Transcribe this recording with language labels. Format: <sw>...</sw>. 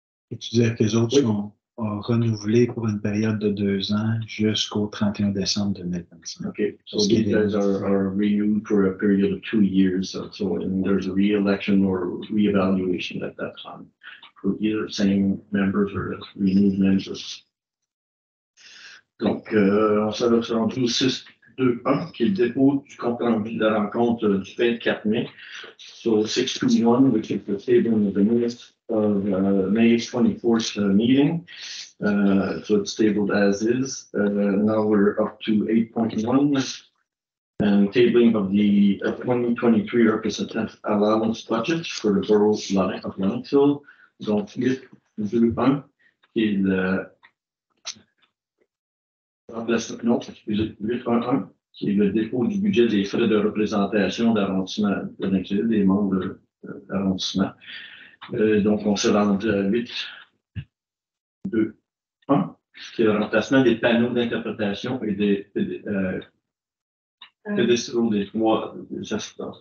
<fr>Et tu disais que les autres sont renouvelés pour une période de 2 ans jusqu'au 31 décembre 2025.</fr> <en>Okay, so these guys are renewed for a period of 2 years. So there's a re-election or re-evaluation at that time for either same members or renewed members.</en> <fr>Donc, on s'est rendu au 6.2.1, qui est le dépôt du compte rendu de la rencontre du 24 mai.</fr> <en>So 6.2.1, which is the table of the minutes of May 24th meeting. So it's tabled as is. Now we're up to 8.1, and tabling of the 2023 representative allowance budget for the borough of Lennoxville.</en> <fr>Donc 8.2.1, qui est le remplacement, 8.1, qui est le dépôt du budget des frais de représentation d'arrondissement de Lennoxville, des membres d'arrondissement. Donc, on se rend à 8.2.1, qui est le remplacement des panneaux d'interprétation et des pédestraux des 3 assistants.</fr>